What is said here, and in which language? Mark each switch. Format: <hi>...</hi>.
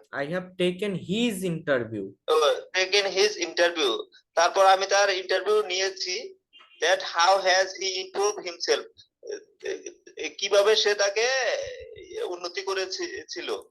<en>I have taken his interview. taken his interview,</en> <bn>তারপর আমি তার ইন্টারভিউ নিয়েছি।</bn> <en>that how has he improved himself,</en> <bn>কিভাবে সে তাকে উন্নতি করেছিল।</bn>